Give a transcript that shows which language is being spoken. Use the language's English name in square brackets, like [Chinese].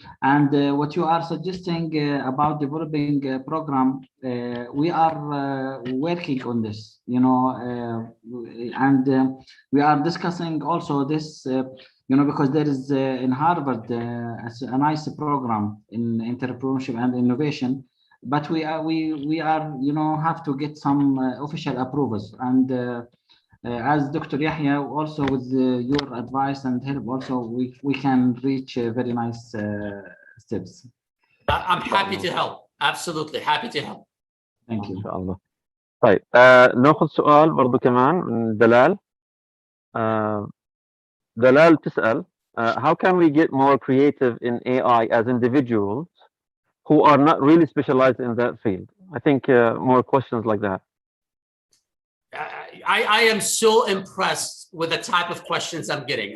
[English] And what you are suggesting about developing a program, we are working on this, you know, and we are discussing also this, you know, because there is in Harvard a nice program in entrepreneurship and innovation, but we are, you know, have to get some official approvals. And as Dr. Yahya, also with your advice and help, also we can reach very nice steps. I'm happy to help. Absolutely happy to help. Thank you. [Arabic] طيب ناخذ سؤال برضو كمان من دلال. دلال تسأل [English] how can we get more creative in AI as individuals who are not really specialized in that field? I think more questions like that. I am so impressed with the type of questions I'm getting.